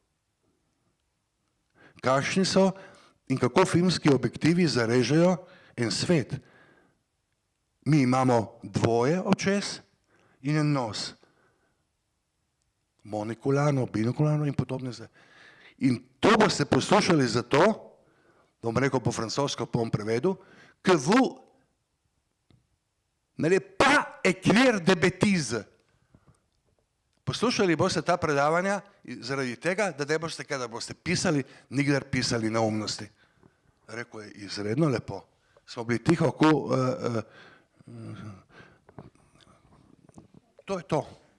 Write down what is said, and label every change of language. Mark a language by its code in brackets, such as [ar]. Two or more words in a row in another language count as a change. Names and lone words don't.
[sl] Kakšni so in kako filmski objektivi zarežejo en svet. Mi imamo dvoje očes in en nos. Monikularno, binokularno in podobne. In to boste poslušali zato, da bom rekel po francosko, bom prevedel, [fr] que vous n'allez pas écrire de bêtises. [sl] Poslušali boste ta predavanja zaradi tega, da ne boste, kada boste pisali, nikdar pisali neumnosti. Rekel je, izredno lepo. Smo bili tiho, to je to.